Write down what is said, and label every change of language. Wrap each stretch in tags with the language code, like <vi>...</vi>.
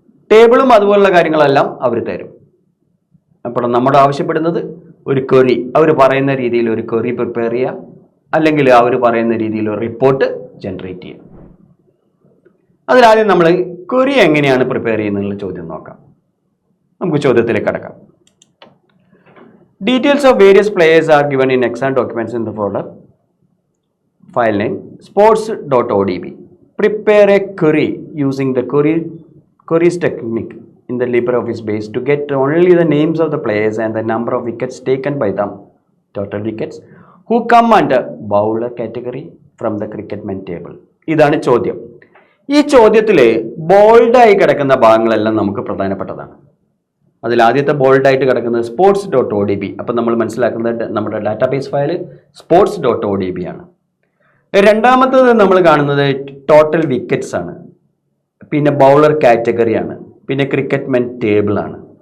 <ml>ടേബിളും അതുപോലുള്ള കാര്യങ്ങളെല്ലാം അവർ തരും. അപ്പോൾ നമ്മൾ ആവശ്യപ്പെടുന്നത് ഒരു ക്വറി, അവർ പറയുന്ന രീതിയിൽ ഒരു ക്വറി പ്രിപ്പയർ ചെയ്യുക, അല്ലെങ്കിൽ അവർ പറയുന്ന രീതിയിൽ ഒരു റിപ്പോർട്ട് ജനറേറ്റ് ചെയ്യുക. അതിലാദ്യം നമ്മൾ ക്വറി എങ്ങനെയാണ് പ്രിപ്പയർ ചെയ്യുന്നതിനുള്ള ചോദ്യം നോക്കാം. നമുക്ക് ചോദ്യത്തിലേക്ക് കടക്കാം.</ml> <en>Details of various players are given in exam documents in the folder. File name sports.odb. Prepare a query using the queries technique in the LibreOffice base to get only the names of the players and the number of wickets taken by them, total wickets, who come under bowler category from the cricketman table.</en> <ml>ഇതാണ് ചോദ്യം. ഈ ചോദ്യത്തിൽ ബോൾഡായി കിടക്കുന്ന ഭാഗങ്ങളെല്ലാം നമുക്ക് പ്രധാനപ്പെട്ടതാണ്. അതിൽ ആദ്യത്തെ ബോൾഡായിട്ട് കിടക്കുന്നത് sports.odb. അപ്പം നമ്മൾ മനസ്സിലാക്കുന്നത് നമ്മുടെ ഡാറ്റാബേസ് ഫയൽ sports.odb ആണ്. രണ്ടാമത്തത് നമ്മൾ കാണുന്നത് ടോട്ടൽ വിക്കറ്റ്സ് ആണ്, പിന്നെ ബൗളർ കാറ്റഗറി ആണ്, പിന്നെ ക്രിക്കറ്റ്മെൻ ടേബിൾ ആണ്.</ml>